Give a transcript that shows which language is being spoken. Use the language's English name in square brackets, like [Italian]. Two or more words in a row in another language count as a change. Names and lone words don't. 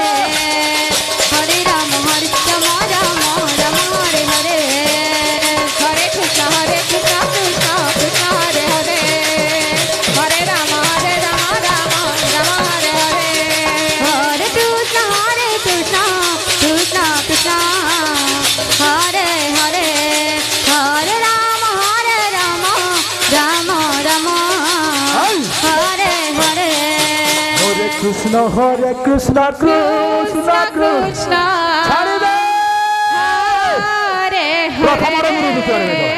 [Sanskrit] Hare Rama Rama Rama Hare Hare Hare Krishna Krishna Krishna Hare Hare Hare Rama Rama Hare Hare Hare Krishna Krishna Krishna Hare Hare Hare Rama Rama Rama Hare Hare Hare Krishna Krishna Krishna [Bangla] ছাড়ে দে [Sanskrit] Hare [Bangla] প্রথম আরো গুরু দিতে পারবে